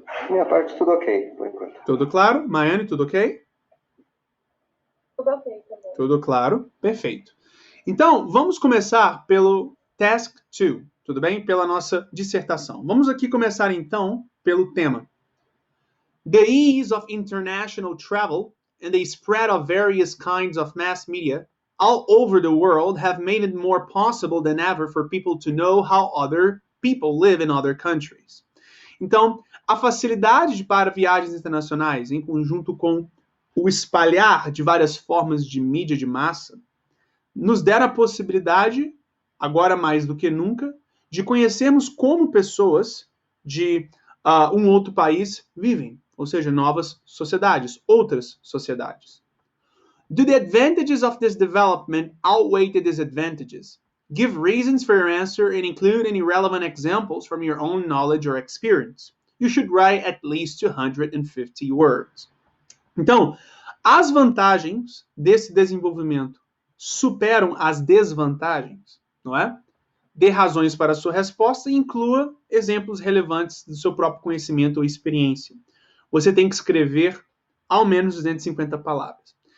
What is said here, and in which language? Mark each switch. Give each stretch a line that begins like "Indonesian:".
Portuguese: Minha parte, tudo ok, por enquanto. Tudo claro? Maiane, tudo ok? Tudo ok também. Tudo claro? Perfeito. Então, vamos começar pelo Task 2, tudo bem? Pela nossa dissertação. Vamos aqui começar, então, pelo tema.
English: The ease of international travel and the spread of various kinds of mass media all over the world have made it more possible than ever for people to know how other people live in other countries.
Portuguese: Então, a facilidade para viagens internacionais, em conjunto com o espalhar de várias formas de mídia de massa, nos deram a possibilidade, agora mais do que nunca, de conhecermos como pessoas de um outro país vivem, ou seja, novas sociedades, outras sociedades.
English: Do the advantages of this development outweigh the disadvantages? Give reasons for your answer and include any relevant examples from your own knowledge or experience. You should write at least 250 words.
Portuguese: Então, as vantagens desse desenvolvimento superam as desvantagens, não é? Dê razões para a sua resposta e inclua exemplos relevantes do seu próprio conhecimento ou experiência. Você tem que escrever ao menos 250 palavras.